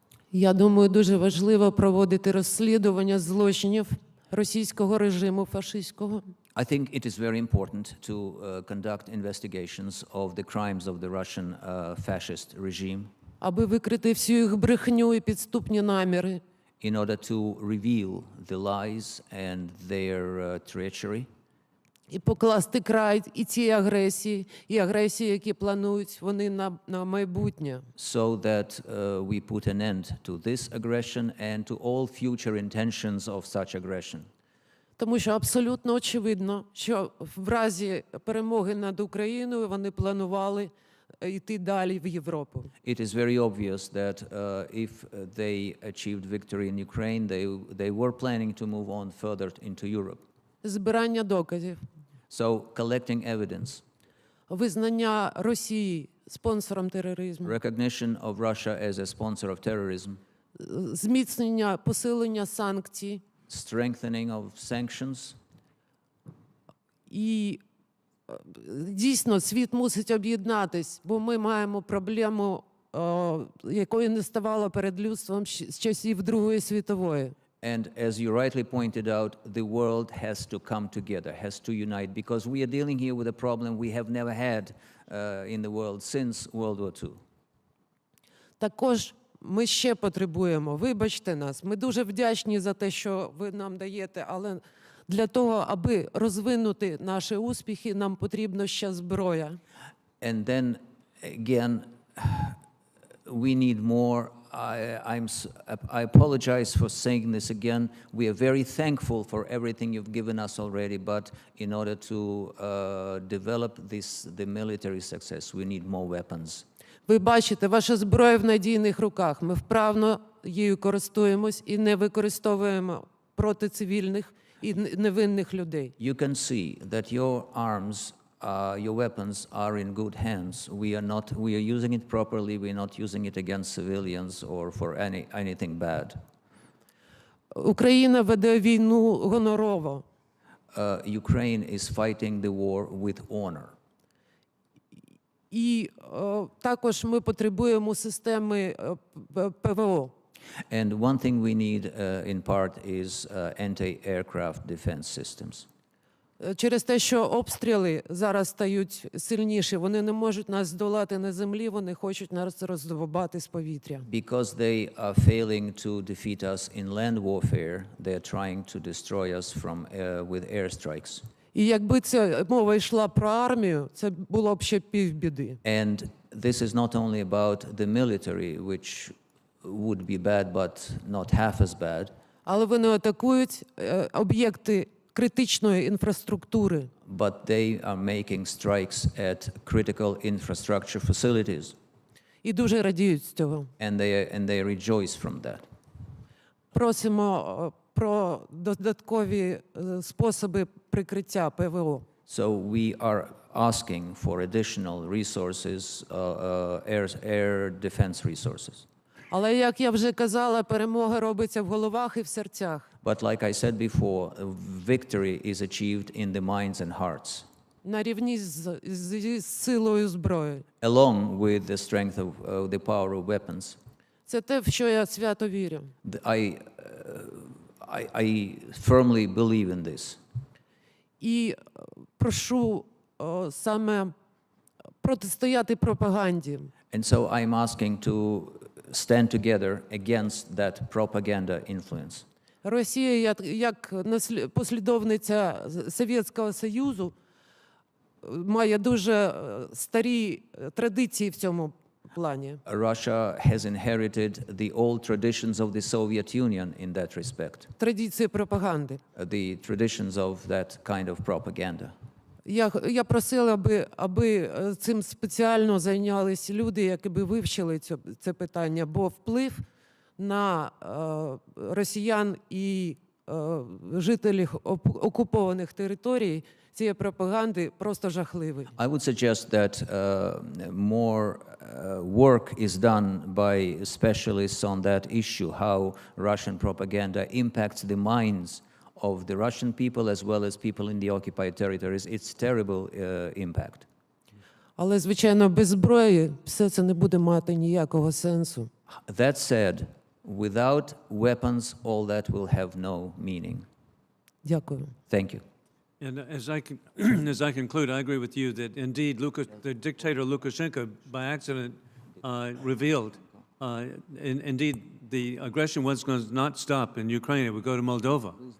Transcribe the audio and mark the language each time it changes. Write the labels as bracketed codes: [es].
[uk] Я думаю, дуже важливо проводити розслідування злочинів російського режиму фашистського. [en] I think it is very important to conduct investigations of the crimes of the Russian fascist regime. [uk] Аби викрити всю їх брехню і підступні наміри. [en] In order to reveal the lies and their treachery. [uk] І покласти край і цій агресії, і агресії, які планують вони на майбутнє. [en] So that we put an end to this aggression and to all future intentions of such aggression. [uk] Тому що абсолютно очевидно, що в разі перемоги над Україною вони планували йти далі в Європу. [en] It is very obvious that if they achieved victory in Ukraine, they were planning to move on further into Europe. [uk] Збирання доказів. [en] So collecting evidence. [uk] Визнання Росії спонсором тероризму. [en] Recognition of Russia as a sponsor of terrorism. [uk] Зміцнення, посилення санкцій. [en] Strengthening of sanctions. [uk] І дійсно світ мусить об'єднатись, бо ми маємо проблему, якої не ставало перед людством з часів Другої світової. [en] And as you rightly pointed out, the world has to come together, has to unite, because we are dealing here with a problem we have never had in the world since World War II. [uk] Також ми ще потребуємо, вибачте нас, ми дуже вдячні за те, що ви нам даєте, але для того, аби розвинути наші успіхи, нам потрібна ще зброя. [en] And then again, we need more I apologize for saying this again. We are very thankful for everything you've given us already, but in order to develop the military success, we need more weapons. [uk] Ви бачите, ваша зброя в надійних руках. Ми вправно її користуємось і не використовуємо проти цивільних і невинних людей. [en] You can see that your arms, your weapons are in good hands. We are using it properly. We are not using it against civilians or for anything bad. [uk] Україна веде війну гонорово. [en] Ukraine is fighting the war with honor. [uk] І також ми потребуємо системи ПВО. [en] And one thing we need in part is anti-aircraft defense systems. [uk] Через те, що обстріли зараз стають сильніші, вони не можуть нас здолати на землі, вони хочуть нас роздовбати з повітря. [en] Because they are failing to defeat us in land warfare, they are trying to destroy us with airstrikes. [uk] І якби ця мова йшла про армію, це було б ще півбіди. [en] And this is not only about the military, which would be bad, but not half as bad. [uk] Але вони атакують об'єкти критичної інфраструктури. [en] But they are making strikes at critical infrastructure facilities. [uk] І дуже радіють з цього. [en] And they rejoice from that. [uk] Просимо про додаткові способи прикриття ПВО. [en] So we are asking for additional resources, air defense resources. [uk] Але, як я вже казала, перемога робиться в головах і в серцях. [en] But like I said before, victory is achieved in the minds and hearts. [uk] На рівні з силою зброї. [en] Along with the strength of the power of weapons. [uk] Це те, в що я свято вірю. [en] I firmly believe in this. [uk] І прошу саме протистояти пропаганді. [en] And so I'm asking to stand together against that propaganda influence. [uk] Росія, як послідовниця Совєтського Союзу, має дуже старі традиції в цьому плані. [en] Russia has inherited the old traditions of the Soviet Union in that respect. [uk] Традиції пропаганди. [en] The traditions of that kind of propaganda. [uk] Я просила, аби цим спеціально зайнялись люди, які би вивчили це питання, бо вплив на росіян і жителів окупованих територій цієї пропаганди просто жахливий. [en] I would suggest that more work is done by specialists on that issue, how Russian propaganda impacts the minds of the Russian people as well as people in the occupied territories. It's terrible impact. [uk] Але, звичайно, без зброї все це не буде мати ніякого сенсу. [en] That said, without weapons, all that will have no meaning. [uk] Дякую. [en] Thank you. And as I conclude, I agree with you that indeed the dictator Lukashenko, by accident, revealed, indeed, the aggression was going to not stop in Ukraine. It would go to Moldova.